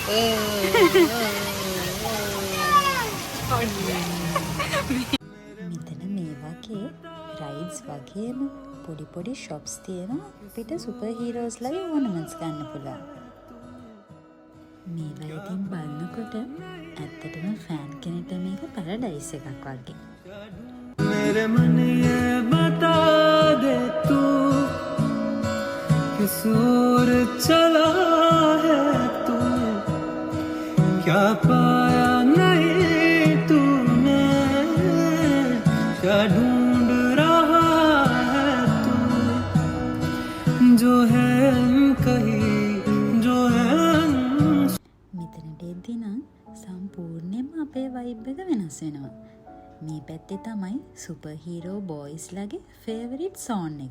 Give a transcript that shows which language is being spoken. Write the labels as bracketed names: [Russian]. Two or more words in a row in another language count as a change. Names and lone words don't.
[Sinhala] මෙතන මේ වගේ රයිඩ්ස් වගේම පොඩි පොඩි ෂොප්ස් තියෙනවා අපිට [English] super heroes' ornaments [Sinhala] ගන්න පුළුවන්. මේවා ඉතින් බලනකොට ඇත්තටම ෆෑන් කෙනෙක්ට මේක පැරඩයිස් එකක් වගේ. [Hindi] मेरे मन ये बता दे तू किस ओर चला है तू क्या पाया नहीं तूने क्या ढूंढ रहा जो है कहीं जो है. [Sinhala] මෙතනට එද්දී නම් සම්පූර්ණයෙන්ම අපේ වයිබ් එක වෙනස් වෙනවා. මේ පැත්තේ තමයි [English] super hero boys' favorite zone [Sinhala] එක.